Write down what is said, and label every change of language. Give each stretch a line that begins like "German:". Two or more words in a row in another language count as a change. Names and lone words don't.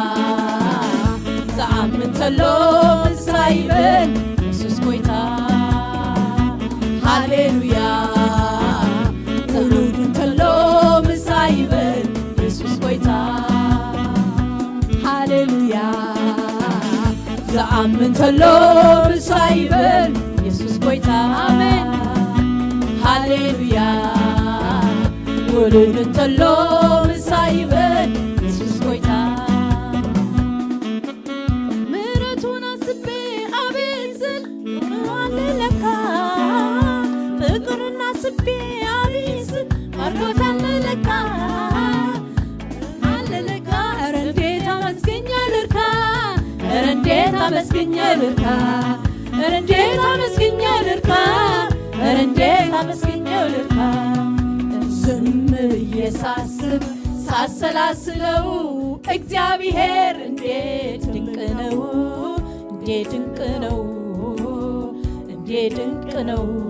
Tigrinya: ዘአም እንተሎ ምሳይበል ኢየሱስ ጎይታ ሃሌሉያ ውሉድ እንተሎ ምሳይበል ኢየሱስ ጎይታ ሃሌሉያ ዘአም እንተሎ ምሳይበል ኢየሱስ ጎይታ አሜን ሃሌሉያ ውሉድ እንተሎ ምሳይበል ኢየሱስ ጎይታ
Amharic: ምሕረቱን አስቤ አቤት ስል አለለካ ፍቅሩን አስቤ አቤት ስል ባርኮታል ለካ አለለካ ኧረ እንዴት አመስግኜ ልርካ ኧረ እንዴት አመስግኜ ልርካ ኧረ እንዴት አመስግኜ ልርካ ኧረ እንዴት አመስግኜ ልርካ ዝም ብዬ ሳስብ ሳሰላስለው እግዚአብሔር እንዴት ድንቅ ነው እንዴት ድንቅ ነው እንዴት ድንቅ ነው